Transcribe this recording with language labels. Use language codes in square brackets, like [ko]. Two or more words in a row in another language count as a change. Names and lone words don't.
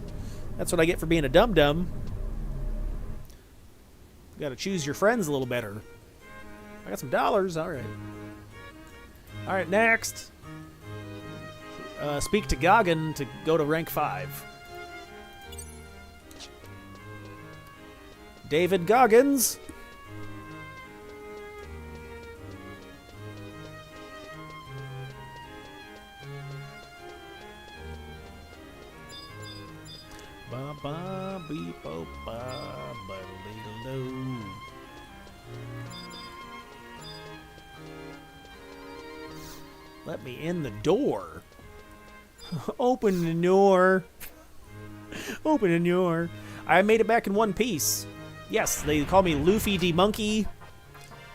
[en] That's what I get for being a dum-dum. You gotta choose your friends a little better. I got some dollars. Alright. Alright, next. Speak to Goggin to go to rank 5. David Goggins. Ba ba beep bo ba ba dee lo. Let me in the door. Open the door. Open the door. I made it back in one piece. Yes, they call me Luffy D. Monkey.